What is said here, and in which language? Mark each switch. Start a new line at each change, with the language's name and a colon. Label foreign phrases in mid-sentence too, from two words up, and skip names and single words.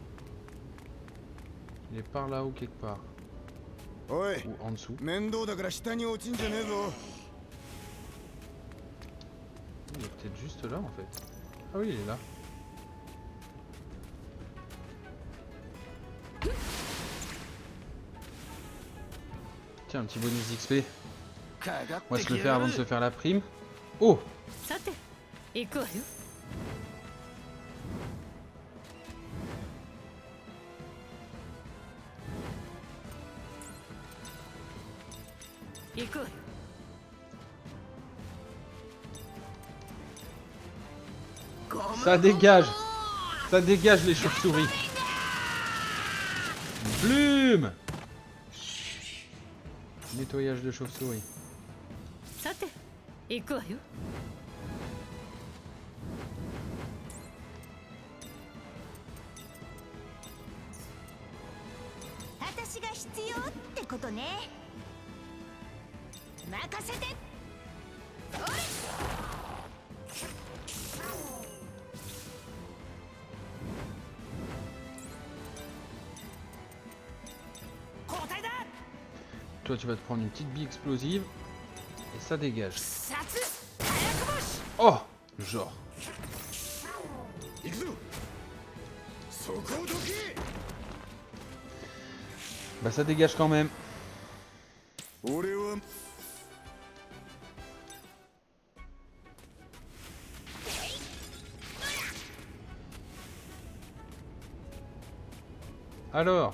French: Il est par là-haut quelque part.
Japanese: おい
French: Ou en dessous.
Japanese: 面倒だから下に落ちんじゃねえぞ
French: Il est peut-être juste là en fait. Ah oui il est là. Tiens un petit bonus d'XP.
Japanese: かか
French: On
Japanese: っ
French: va
Japanese: て
French: se le
Japanese: き
French: faire
Japanese: や
French: avant
Japanese: が
French: de
Japanese: る
French: se faire la prime. Oh!
Japanese: さて行くわよ。行くわよ。
French: Ça dégage! Ça dégage les chauves-souris! Plume! Nettoyage de chauve-souris.
Japanese: さて行くわよ。私が必要ってことね。任せて。交代だ。
French: Toi tu vas te prendre une petite bille explosive. Et ça dégage.
Japanese: 殺火薬星。
French: Oh! Genre.
Japanese: 行くぞそこをどけ
French: Bah ça dégage quand même.
Japanese: 俺は
French: Alors?